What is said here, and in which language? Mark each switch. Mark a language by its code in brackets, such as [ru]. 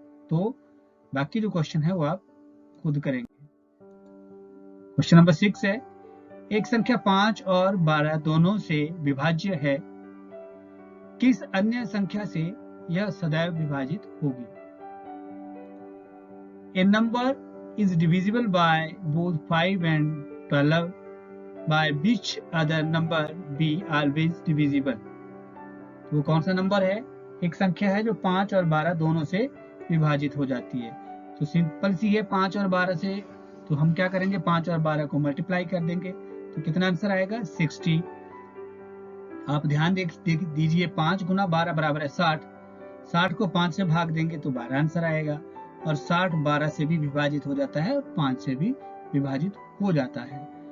[hi] तो बाकी जो क्वेश्चन है वो आप खुद करेंगे। क्वेश्चन नंबर 6 है, एक संख्या 5 और 12 दोनों से विभाज्य है, किस अन्य संख्या से यह सदैव विभाजित होगी। [en] A number is divisible by both 5 and 12, by which other number be always divisible। [hi] तो वो कौन सा नंबर है, एक संख्या है जो 5 और 12 दोनों से विभाजित हो जाती है। तो सिंपल सी है, 5 और 12 से, तो हम क्या करेंगे, 5 और 12 को मल्टीप्लाई कर देंगे, तो कितना आंसर आएगा, 60। आप ध्यान दीजिए, 5 गुना 12 बराबर है 60, 60 को 5 से भाग देंगे तो 12 आंसर आएगा, और 60 12 से भी विभाजित हो जाता है और 5 से भी विभाजित हो जाता है।